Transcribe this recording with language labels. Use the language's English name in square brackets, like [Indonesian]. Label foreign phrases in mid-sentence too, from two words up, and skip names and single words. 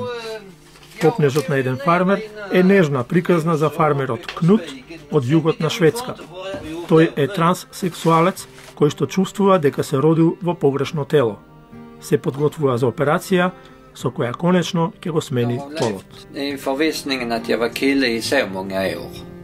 [Macedonian] Копнежот на еден фармер е нежна приказна за фармерот Кнут од југот на Шведска. Тој е транссексуалец кој што чувствува дека се родил во погрешно тело. Се подготвува за операција со која конечно ќе го смени полот. [Swedish] I förvissningen att jag var kille i så många år.